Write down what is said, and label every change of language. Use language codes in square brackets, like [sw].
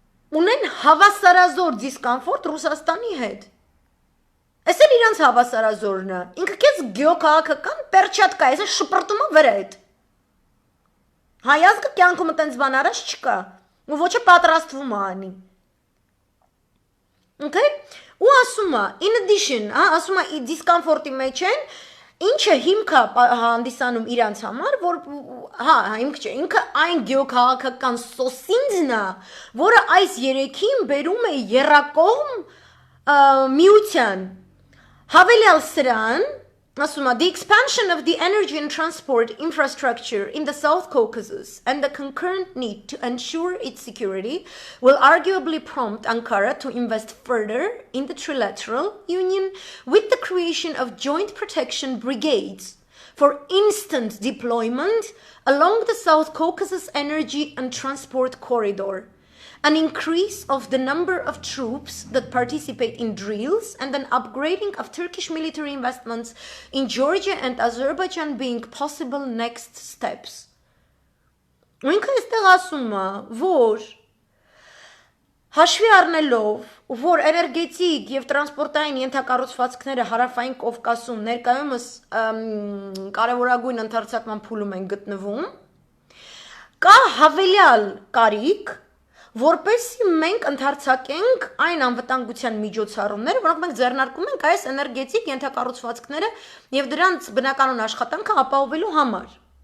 [hy] ունեն հավասարազոր դիսկոմֆորտ Ռուսաստանի հետ։ Այս էլ իրանց հավասարազորն է։ Ինքը քեզ գեոքաղաքական պերչատկա է, այս շպրտում է վրեդ։ Հայազգը կյանքում այտենց բան առաջ չկա, ու ոչ է պատրաստվում է անի։ Okay? Ու ասում է, [en] in addition, [hy] ասում է դիսկոմֆորտի մեջ են, ինչը հիմք է հանդիսանում իրանց համար, որ հիմք չէ, ինքը այն գեոքաղաքական սոսինձն է, որը այս երեքին բերում է եռակողմ միության։ Հավելյալ սրան, ասում է, [en] the expansion of the energy and transport infrastructure in the South Caucasus and the concurrent need to ensure its security will arguably prompt Ankara to invest further in the trilateral union with the creation of joint protection brigades for instant deployment along the South Caucasus energy and transport corridor, an increase of the number of troops that participate in drills, and an upgrading of Turkish military investments in Georgia and Azerbaijan being possible next steps. [hy] Ու ինքը այստեղ ասում է, որ հաշվի առնելով, որ էներգետիկ եւ տրանսպորտային ենթակառուցվածքները հարավային Կովկասում ներկայումս կարևորագույն ընդարձակման փուլում են գտնվում, կա հավելյալ կարիք, որպեսզի մենք ընդարձակենք այն անվտանգության միջոցառումները, որոնք մենք ձեռնարկում ենք այս էներգետիկ ենթակառուցվածքները եւ դրանց բնականոն աշխատանքը ապահովելու համար։